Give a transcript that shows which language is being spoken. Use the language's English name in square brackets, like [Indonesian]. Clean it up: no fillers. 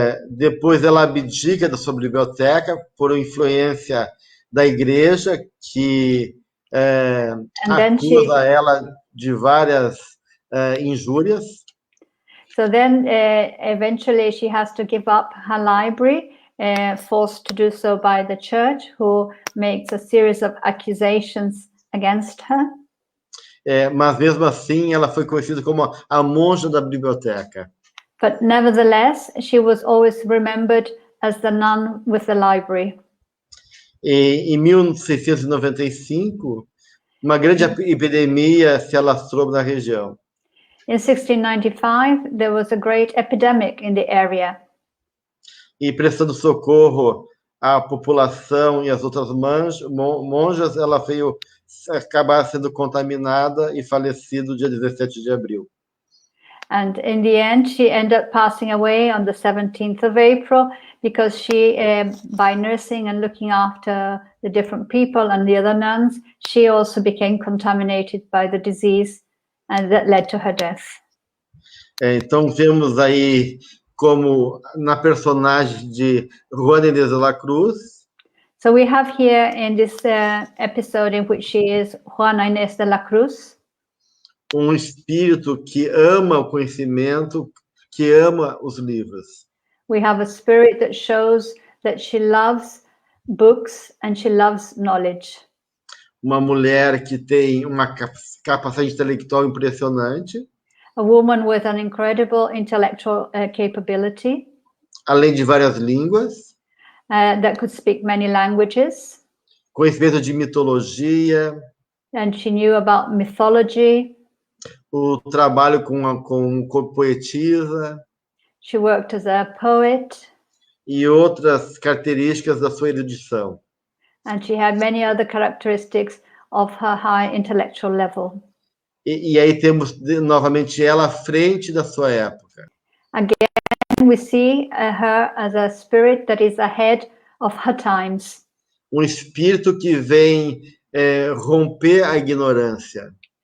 [Portuguese] Depois ela abdica da sua biblioteca por influência da igreja que acusa ela de várias injúrias. [English] So then eventually she has to give up her library, forced to do so by the church, who makes a series of accusations against her. [Portuguese] Mas mesmo assim ela foi conhecida como a monja da biblioteca. [English] But nevertheless, she was always remembered as the nun with the library. [Portuguese] Em 1695, uma grande epidemia se alastrou na região. [English] In 1695, there was a great epidemic in the area. [Portuguese] E prestando socorro à população e às outras monjas, ela veio acabar sendo contaminada e falecida dia 17 de abril. [English] And in the end, she ended up passing away on the 17th of April because she, by nursing and looking after the different people and the other nuns, she also became contaminated by the disease, and that led to her death. [Portuguese] Então, vemos aí como na personagem de Juana Inés de la Cruz. [English] So we have here in this episode in which she is Juana Inés de la Cruz. [Portuguese] Espírito que ama o conhecimento, que ama os livros. [English] We have a spirit that shows that she loves books and she loves knowledge. [Portuguese] Uma mulher que tem uma capacidade intelectual impressionante. [English] A woman with an incredible intellectual capability. [Portuguese] Além de várias línguas. [English] That could speak many languages. [Portuguese] Conhecimento de mitologia. [English] And she knew about mythology. [Portuguese] O trabalho com poetisa. [English] She worked as a poet. [Portuguese] E outras características da sua erudição. [English] And she had many other characteristics of her high intellectual level. [Portuguese] E aí temos novamente ela à frente da sua época. [English] Again, we see her as a spirit that is ahead of her times. [Portuguese] Espírito que vem romper a ignorância.